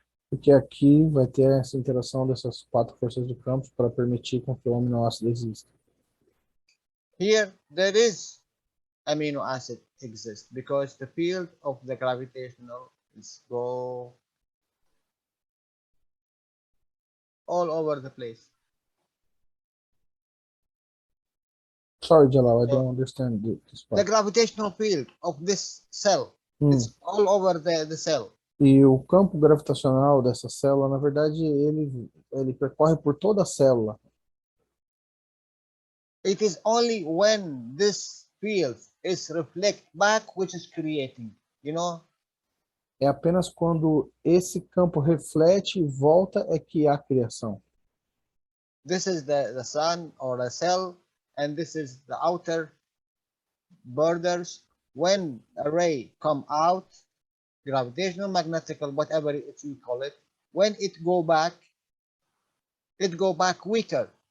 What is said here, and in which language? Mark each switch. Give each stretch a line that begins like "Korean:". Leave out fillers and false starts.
Portuguese: Porque aqui vai ter essa interação dessas quatro forças do campo para permitir com que o aminoácido exista.
English: Here, there is amino acid exist because the field of the gravitational is go all over the place. Sorry, Jalal, I don't understand this The part. gravitational field of this cell is all over the cell.
Portuguese: E o campo gravitacional dessa célula, na verdade, ele percorre por toda a célula.
English: It is only when this field is reflect back which is creating, you know.
Portuguese: É apenas quando esse campo reflete e volta é que há criação.
English: This is the sun or a cell, and this is the outer borders. When a ray come out, gravitational, magnetical, whatever you call it, when it go back weaker.